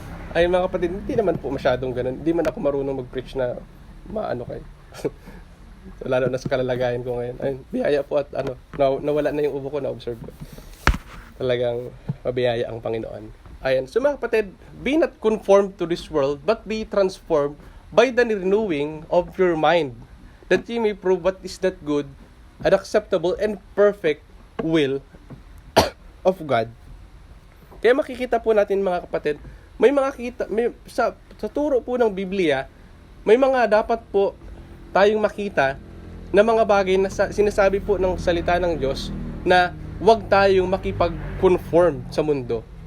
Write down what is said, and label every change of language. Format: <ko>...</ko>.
<tl>Ay mga kapatid, hindi naman po masyadong ganun. Hindi man ako marunong mag-preach na maano kayo. So, lalo na sa kalalagayan ko ngayon. Ayun, biyaya po at nawala na yung ubo ko, na-observe ko. Talagang mabiyaya ang Panginoon. Ayan, so mga kapatid,</tl> <en>be not conformed to this world, but be transformed by the renewing of your mind, that ye may prove what is that good and acceptable and perfect will of God.</en> <tl>Kaya makikita po natin mga kapatid, sa turo po ng Biblia, may mga dapat po tayong makita na mga bagay na sinasabi po ng salita ng Diyos na huwag tayong makipag-conform sa mundo.</tl>